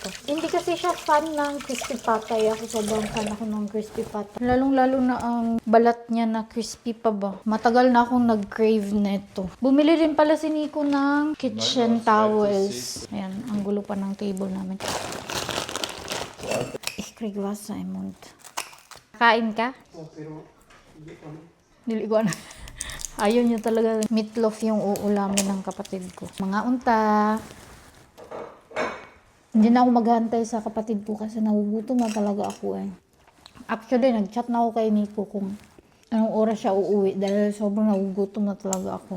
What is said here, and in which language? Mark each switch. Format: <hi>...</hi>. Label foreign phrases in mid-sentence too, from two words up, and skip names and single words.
<tl>Hindi kasi siya fan ng crispy pata. Ako sobrang fan ako ng crispy pata. Lalong-lalo na ang balat niya na crispy pa ba. Matagal na akong nag-crave nito. Bumili rin pala si Nico ng</tl> <en>kitchen towels.</en> <tl>Ayan, ang gulo pa ng table namin.</tl> <de>Ich krieg Wasser im Mund.</de> <tl>Kain ka? Pero, hindi pa.</tl> <ceb>Dili ko na. Ayaw niya talaga.</ceb> <tl>Meatloaf yung uulamin ng kapatid ko.</tl> <ceb>Mga unta.</ceb> <tl>Hindi na ako maghantay sa kapatid ko kasi nagugutom na talaga ako eh. Actually, nag-chat na ako kay Nico kung anong oras siya uuwi dahil sobrang nagugutom na talaga ako.</tl>